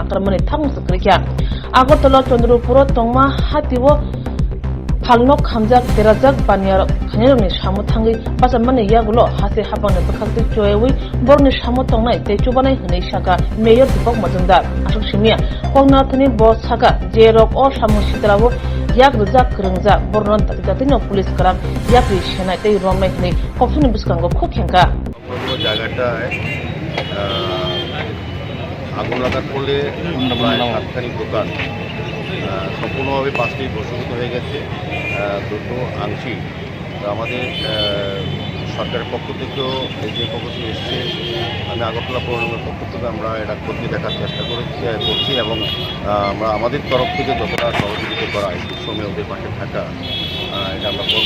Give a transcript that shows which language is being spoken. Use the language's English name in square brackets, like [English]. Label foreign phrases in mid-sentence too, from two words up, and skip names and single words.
[Kok Borok] akarmani thamung sakrikya Agotala Chandrapuro tongma hatibo Phalnok khamjak derajak baniya khanironi samo thangai basamani yagulo hase hapangni bakhakti choewi borni samo tongnai tei chubanai hinai saka Mayor Deepak Majumdar asuk simia kongnathani boss saka jerok o samo sitrabo yak rujak krungjak bornon tatino police karam yakri senai tei romnai hinai kopsuni biskango khokhenka [Bangla] জায়গাটা আগুন লাগার ফলে প্রায় 7খানি দোকান সম্পূর্ণভাবে 5টি ভস্মীভূত হয়ে গেছে দুটো আংশিক আমাদের সরকারের পক্ষ থেকেও যে পক্ষ থেকে এসছে আমি আগরতলা পৌরনিগমের পক্ষ থেকে আমরা এটা করতে দেখার চেষ্টা করছি এবং আমরা আমাদের তরফ থেকে যতটা সহযোগিতা করা এই সময় ওদের পাশে থাকা এটা আমরা করবো।